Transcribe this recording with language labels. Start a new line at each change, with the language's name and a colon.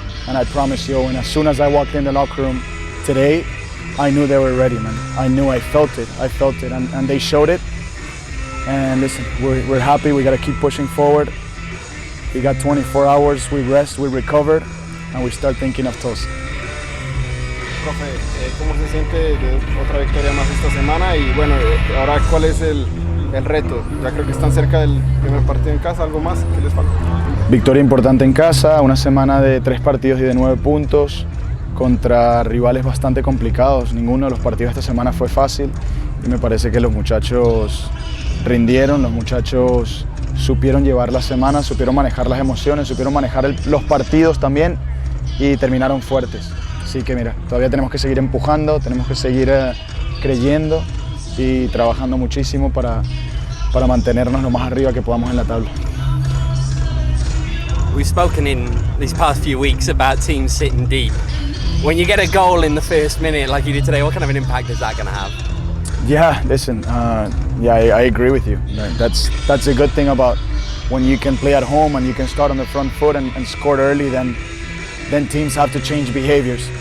English: And I promise you, and as soon as I walked in the locker room today, I knew they were ready, man. I felt it, and they showed it. And listen, we're happy. We got to keep pushing forward. We got 24 hours, we rest, we recovered, and we start thinking of toast.
Spanish: Profe, ¿cómo se siente de otra victoria más esta semana? Y bueno, ahora, ¿cuál es el reto? Ya creo que están cerca del primer partido en casa. ¿Algo más? ¿Qué les falta? Victoria importante en casa, una semana de 3 partidos y de 9 puntos contra rivales bastante complicados. Ninguno de los partidos esta semana fue fácil y me parece que los muchachos rindieron, los muchachos supieron llevar la semana, supieron manejar las emociones, supieron manejar los partidos también y terminaron fuertes. Así que mira, todavía tenemos que seguir empujando, tenemos que seguir creyendo y trabajando muchísimo para mantenernos lo más arriba que podamos en la tabla.
English: We've spoken in these past few weeks about teams sitting deep. When you get a goal in the first minute like you did today, what kind of an impact is that going to have? Yeah, listen, I agree with you. That's a good thing about when you can play at home and you can start on the front foot and score early, then teams have to change behaviors.